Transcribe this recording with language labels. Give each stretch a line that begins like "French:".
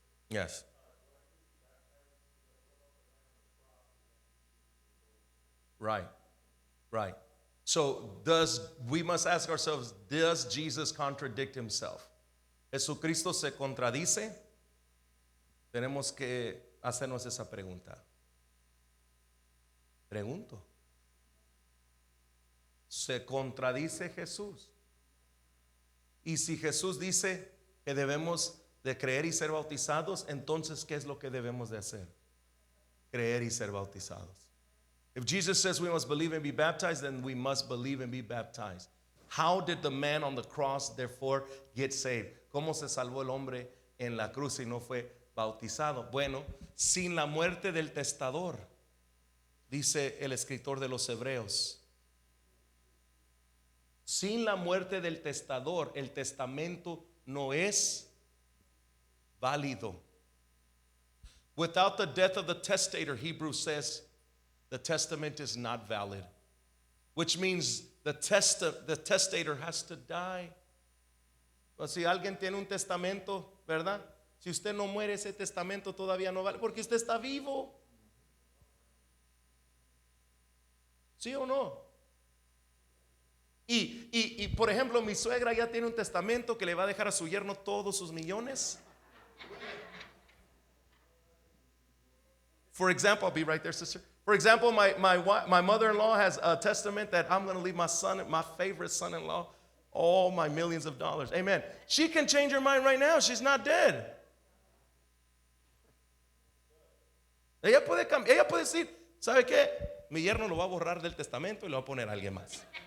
English: Yes. Right. Right. So we must ask ourselves, does Jesus contradict himself?
Spanish: ¿Jesucristo se contradice? Tenemos que hacernos esa pregunta. Pregunto. ¿Se contradice Jesús? Y si Jesús dice que debemos de creer y ser bautizados, entonces ¿qué es lo que debemos de hacer? Creer y ser bautizados.
English: If Jesus says we must believe and be baptized, then we must believe and be baptized. How did the man on the cross therefore get saved?
Spanish: ¿Cómo se salvó el hombre en la cruz y no fue bautizado? Bueno, sin la muerte del testador, dice el escritor de los Hebreos. Sin la muerte del testador, el testamento no es válido.
English: Without the death of the testator, Hebrews says, the testament is not valid, which means the testator has to die.
Spanish: O si alguien tiene un testamento, ¿verdad? Si usted no muere, ese testamento todavía no vale, porque usted está vivo. ¿Sí o no? Y por ejemplo, mi suegra ya tiene un testamento que le va a dejar a su yerno todos sus millones.
English: For example, I'll be right there, sister. For example, my mother-in-law has a testament that I'm going to leave my favorite son-in-law, all my millions of dollars. Amen. She can change her mind right now. She's not dead.
Spanish: Ella puede decir, ¿sabe qué? Mi yerno lo va a borrar del testamento y lo va a poner a alguien más.